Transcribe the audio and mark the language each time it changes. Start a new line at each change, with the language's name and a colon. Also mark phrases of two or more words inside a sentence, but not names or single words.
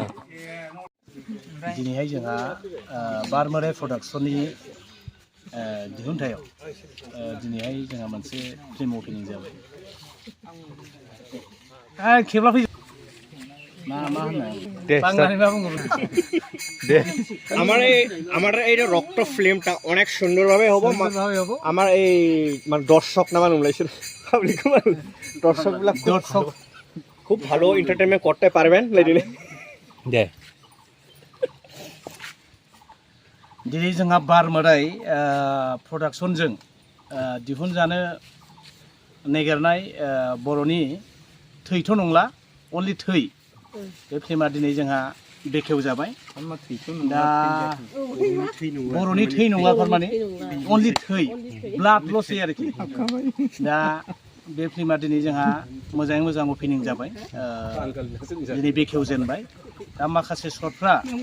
Bodo: दिनैहाय जोंहा बारमोराय प्रडाक्सननि दिहुनथायाव दिनैहाय जोंहा मोनसे फिल्म अपेनिं जाबाय खेबला फै मा होनो বাংলায় मा बुङो
Bangla: দে আমার এই রক্ত ফিল্মটা অনেক সুন্দরভাবে হবো আমার এই মানে দর্শক না মানে পাবলিক দর্শক খুব ভালো এন্টারটেইনমেন্ট করতে পারবেন লেডিনে দে
Bodo: दिनै जोंहा बार मोदाय प्रडाक्सनजों दिहुनजानो नागिरनाय बर'नि थैथ' नंला अनलि थै बे फिल्मा दिनै जोंहा बेखेवजाबाय दा बर'नि थै नंला थारमाने अनलि थै ब्लाडल'सै आरोखि दा बे फिल्मा दिनै जोंहा मोजाङै मोजां अपेनिं जाबाय दिनै बेखेवजेनबाय दा माखासे सर्टफ्रा